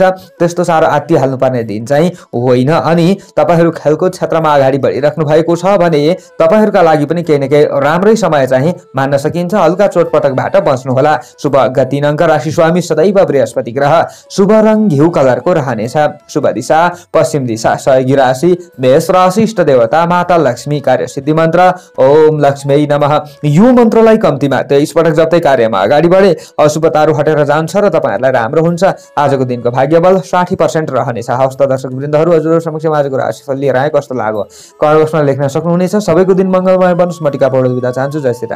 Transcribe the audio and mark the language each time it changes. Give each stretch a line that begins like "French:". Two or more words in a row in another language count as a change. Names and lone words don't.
Nepali: त्यस्तो साह्रो आत्तिहाल्नु पर्ने दिन चाहिँ होइन। अनि तपाईहरू खेलकुद क्षेत्रमा अगाडि बढिराख्नु भएको छ भने तपाईहरूका लागि पनि केही न केही राम्रै समय चाहिँ मान्न सकिन्छ। हल्का चोटपटकबाट बच्नुहोला। शुभ अङ्क 3 अङ्क। राशि स्वामी सदैव बृहस्पति ग्रह। शुभ रङ घिउ कलरको रहनेछ। शुभ दिशा पश्चिम दिशा। सहयोगी राशि मेष राशि। इष्ट देवता माता लक्ष्मी। कार्यसिद्धि मन्त्र
Sanskrit: ओम लक्ष्मी नमः।
Nepali: यो मन्त्रलाई कम्तीमा 23 पटक जप्दै कार्यमा अगाडि बढे अशुभताहरू हटेर जान्छ र तपाईहरुलाई राम्रो हुन्छ। आजको दिनको भाग्यबल 60% रहनेछ। हवस् त दर्शक वृन्दहरू, हजुरहरु समक्ष आजको राशिफल लिएर आए कस्तो लाग्यो कमेन्ट बक्समा लेख्न सक्नुहुनेछ। सबैको दिन मंगलमय बनोस्। म टिका पौडेल बिदा चाहन्छु। जय श्री राम।